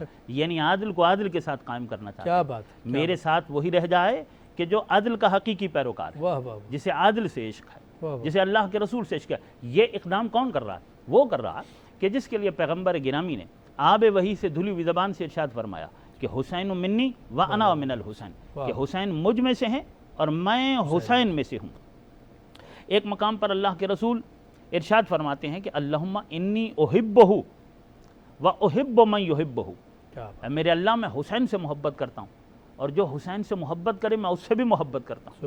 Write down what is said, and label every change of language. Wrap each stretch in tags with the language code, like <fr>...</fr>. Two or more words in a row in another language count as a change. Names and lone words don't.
<ur>یعنی عادل کو عادل کے ساتھ قائم کرنا چاہتے کیا ہیں. بات، میرے ساتھ وہی رہ جائے کہ جو عدل کا حقیقی پیروکار ہے، واہ واہ جسے عادل سے عشق ہے، واہ واہ. جسے اللہ کے رسول سے عشق ہے. یہ اقدام کون کر رہا ہے؟ وہ کر رہا کہ جس کے لیے پیغمبر گرامی نے آب وحی سے دھلی ہوئی زبان سے ارشاد فرمایا کہ</ur> <ar>حسین منی و انا من الحسین،</ar> <ur>کہ حسین مجھ میں سے ہیں اور میں حسین میں سے ہوں. ایک مقام پر اللہ کے رسول ارشاد فرماتے ہیں کہ</ur> <ar>اللہم انی احبہ و احب من یحبہ،</ar> <ur>کیا بات، میرے اللہ میں حسین سے محبت کرتا ہوں اور جو حسین سے محبت کرے میں اس سے بھی محبت کرتا ہوں.</ur>